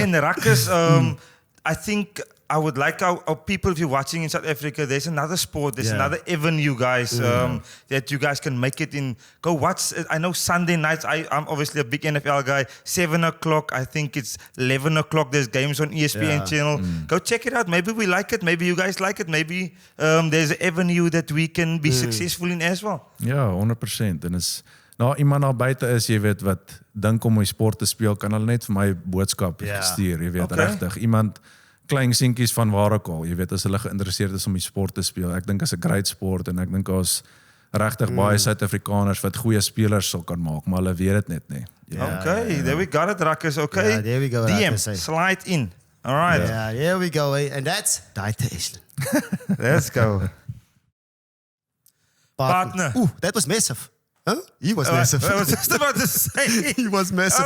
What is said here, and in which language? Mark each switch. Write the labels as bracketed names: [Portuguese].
[English] En Ruckers, I think I would like our people, if you're watching in South Africa, there's another sport, there's another avenue, guys, that you guys can make it in. Go watch. I know Sunday nights, I'm obviously a big NFL guy. 7 o'clock, I think it's 11 o'clock, there's games on ESPN channel. Go check it out. Maybe we like it. Maybe you guys like it. Maybe there's an avenue that we can be successful in as well. [Afrikaans] Ja, 100%. En is iemand daar buite is, jy weet, wat dink om my sport te speel, kan hulle net vir my boodskap stuur, jy weet, regtig. Iemand klein seentjies van waar ook al, jy weet, as hulle geïnteresseerd is om die sport te speel. Ek dink as 'n great sport en ek dink as regtig baie Suid-Afrikaners wat goeie spelers sal kan maak, maar hulle weet dit net nie. [English] Okay, there we got it, Ruckers. Okay, Yeah, there we go, DM, Ruckers, eh. slide in. All right, Yeah, here we go. And that's Dieter Eiselen. let's go. Partner. Ooh, that was massive. Huh? He was massive. I was just about to say. He was massive.